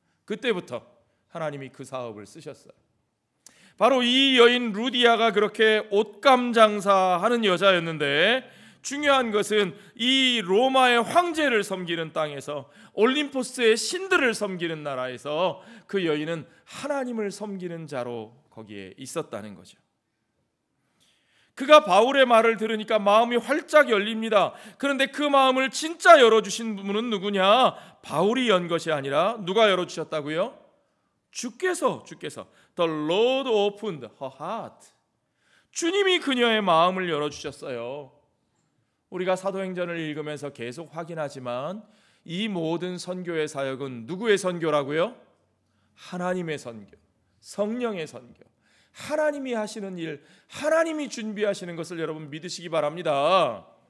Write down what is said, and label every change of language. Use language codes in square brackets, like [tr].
[ko] 그때부터 하나님이 그 사업을 쓰셨어요. 바로 이 여인 루디아가 그렇게 옷감 장사하는 여자였는데 중요한 것은 이 로마의 황제를 섬기는 땅에서 올림포스의 신들을 섬기는 나라에서 그 여인은 하나님을 섬기는 자로 거기에 있었다는 거죠. 그가 바울의 말을 들으니까 마음이 활짝 열립니다. 그런데 그 마음을 진짜 열어주신 분은 누구냐? 바울이 연 것이 아니라 누가 열어주셨다고요? 주께서 [en] The Lord opened her heart. [ko] 주님이 그녀의 마음을 열어주셨어요. 우리가 사도행전을 읽으면서 계속 확인하지만 이 모든 선교의 사역은 누구의 선교라고요? 하나님의 선교, 성령의 선교, 하나님이 하시는 일, 하나님이 준비하시는 것을 여러분 믿으시기 바랍니다.